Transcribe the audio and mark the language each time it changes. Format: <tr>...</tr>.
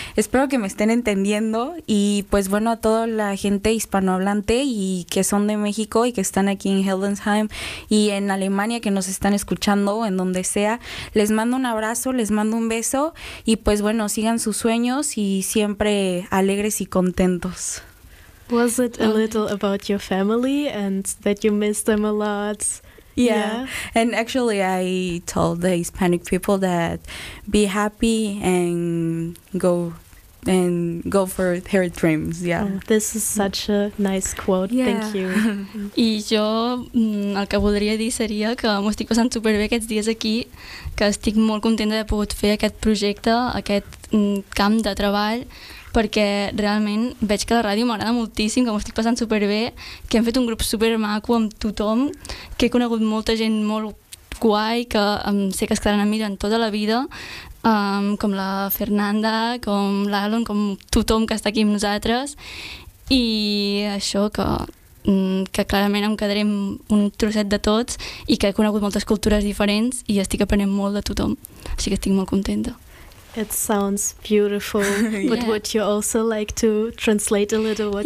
<es>Espero que me estén entendiendo y pues bueno, a toda la gente hispanohablante y que son de México y que están aquí en Hildesheim y en Alemania que nos están escuchando o en donde sea, les mando un abrazo, les mando un beso y pues bueno, sigan sus sueños y siempre alegres y contentos.</es> <en>Was it a little about your family and that you miss them a lot? Yeah. And actually I told the Hispanic people that be happy and go for her dreams, yeah. Oh, this is such a nice quote, yeah. Thank you.</en> <ca>I jo, el que voldria dir seria que m'estic passant superbé aquests dies aquí, que estic molt contenta de poder fer aquest projecte, aquest camp de treball, perquè realment veig que la ràdio m'agrada moltíssim, que m'estic passant superbé, que hem fet un grup supermaco amb tothom, que he conegut molta gent molt guai, que sé que es quedaran amb mi durant tota la vida, com la Fernanda, com l'Alon, com tothom que està aquí amb nosaltres, i això, que clarament em quedaré un trosset de tots i que he conegut moltes cultures diferents i estic aprenent molt de tothom, així que estic molt contenta.</ca> <en>It sounds beautiful, but yeah. Would you also like to translate a little what</en>